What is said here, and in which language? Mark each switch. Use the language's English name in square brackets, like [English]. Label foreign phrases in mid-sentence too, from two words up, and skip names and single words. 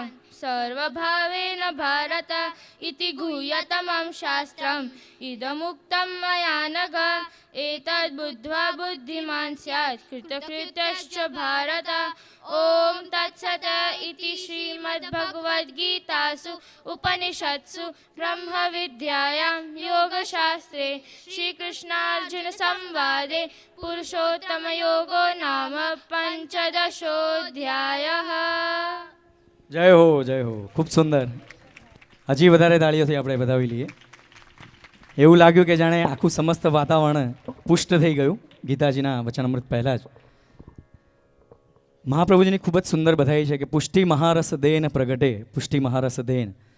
[Sanskrit] सर्वभावेन भारत इति गुह्यतमं शास्त्रम् इदमुक्तं मया नघ एतद् बुद्ध्वा बुद्धिमान् स्यात् कृतकृत्यश्च भारत ॐ तत्सत् इति श्रीमद्भगवद्गीतासु उपनिषत्सु ब्रह्मविद्यायां योगशास्त्रे श्रीकृष्णार्जुनसंवादे पुरुषोत्तमयोगो नाम पञ्चदशोऽध्यायः। [Gujarati] જય હો જય હો, ખૂબ સુંદર. હજી વધારે તાળીઓથી આપણે વધાવી લઈએ. એવું લાગ્યું કે જાણે આખું સમસ્ત વાતાવરણ પુષ્ટ થઈ ગયું ગીતાજીના વચનામૃત પહેલાં જ. મહાપ્રભુજીની ખૂબ જ સુંદર બધાઈ છે કે [Braj] पुष्टि महारस देन प्रगटे, पुष्टि महारस देन.